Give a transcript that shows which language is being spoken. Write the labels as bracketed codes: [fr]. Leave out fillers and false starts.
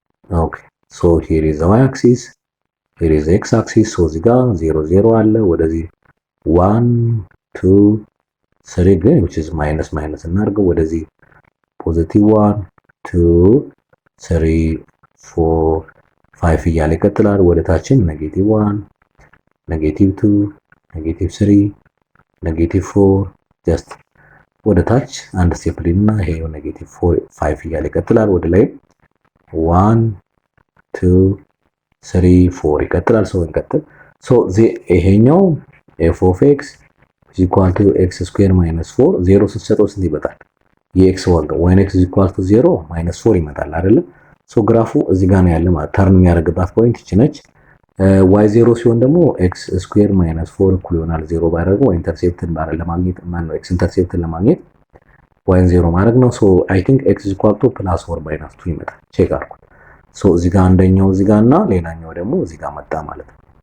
[am] ኦኬ ሶ [en] here is the y axis here is the x axis [am] ሶ እዚህ ጋር 0 0 አለ ወደዚህ 1 2 3 ግን [en] which is minus [am] እናድርገው ወደዚህ ፖዚቲቭ 1 2 3 4 5 እያለ ይቀጥላል። ወደ ታችም ኔጌቲቭ 1 ኔጌቲቭ 2 ኔጌቲቭ 3 ኔጌቲቭ 4 ጀስት ወደ ታች አንድ ስቴፕ ሊና ይሄ ኔጌቲቭ 5 እያለ ይቀጥላል። ወደ ላይ 1 2 3 4 ይቀጥላል። ሶ እንቀጥል ሶ ይሄኛው [en] f of x is equal to x square minus 4 [am] 0 ስትሰጠው ስንት ይመጣል? የx ዋጋ [en] when x is equal to 0 minus 4 [am] ይመጣል አይደል? ሶ ግራፉ እዚህ ጋር ነው ያለ ማለት ተርን የሚያደርግባት ፖይንት እቺ ነች። y 0 ሲሆን ደግሞ x square minus 4 እኩል ይሆናል 0 ባደረገው ኢንተርሴፕትን ባረ ለማግኘት ማን ነው x ኢንተርሴፕትን ለማግኘት y 0 ማድረግ ነው። ሶ [en] I think x is equal to plus or minus 2 [am] ይመጣል። ቼክ አድርጉት። ሶ እዚህ ጋር አንደኛው እዚህ ጋር እና ሌላኛው ደግሞ እዚህ ጋር መጣ ማለት ነው።